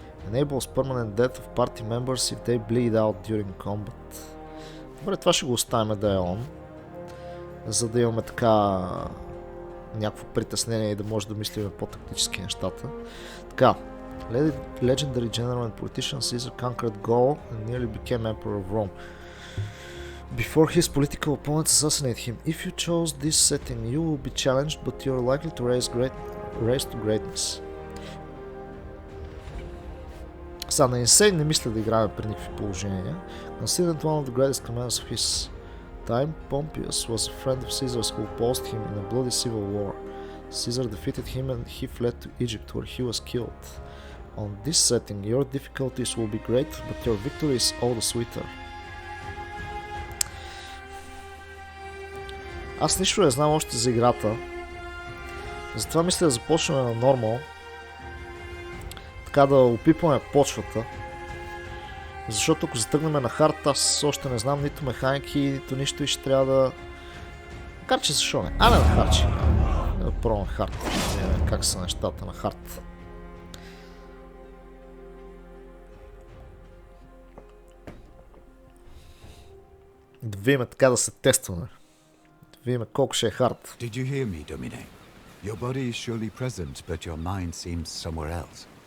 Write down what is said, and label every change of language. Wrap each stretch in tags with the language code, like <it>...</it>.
<en>Enables permanent death of party members if they bleed out during combat.</en> <bg>Добре, това ще го оставим да е он. За да имаме така някакво притеснение и да може да мислим по-тактически нещата. Така.</bg> <en>Legendary General and Politician Caesar conquered Gaul and nearly became Emperor of Rome. Before his political opponents assassinate him, if you chose this setting, you will be challenged, but you are likely to raise to greatness.</en> <bg>Сега на Insane не мисля да играем при никакви положения.</bg> <en>Considered one of the greatest commanders of his time, Pompeius was a friend of Caesar's who opposed him in a bloody civil war. Caesar defeated him and he fled to Egypt where he was killed. On this setting, your difficulties will be great, but your victory is all the sweeter.</en> <bg>Аз нищо не знам още за играта. Затова мисля да започнем на нормал. Така да опипваме почвата. Защото ако затръгнем на хард, аз още не знам нито механики, нито нищо и ще трябва да... Макар че защо не? На хард. Да пробваме хард. Как са нещата на хард. Да видим така да се тестваме. Да видим колко ще е хард.</bg> <en>Did you hear me, Domine? Your body is surely present, but your mind seems somewhere else.</en>